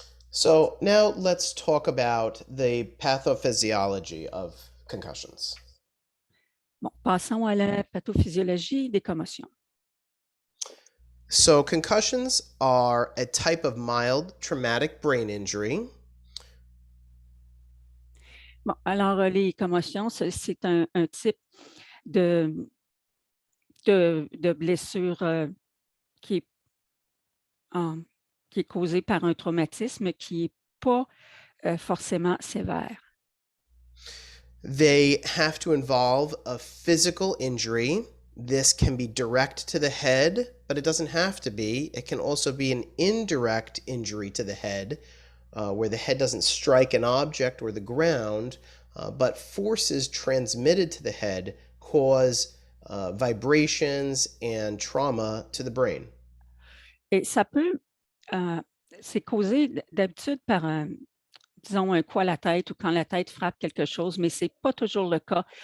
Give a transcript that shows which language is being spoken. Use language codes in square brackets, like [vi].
[en] So now let's talk about the pathophysiology of concussions. [fr] Bon, passons à la pathophysiologie des commotions. [en] So concussions are a type of mild traumatic brain injury. [fr] Bon, alors les commotions, c'est un type de blessure qui est causée par un traumatisme qui n'est pas forcément sévère. [en] They have to involve a physical injury. This can be direct to the head, but it doesn't have to be. It can also be an indirect injury to the head, where the head doesn't strike an object or the ground, but forces transmitted to the head cause vibrations and trauma to the brain. [fr] Et ça peut, c'est causé d'habitude par disons, un coup à la tête ou quand la tête frappe quelque chose, mais ce n'est pas toujours le cas.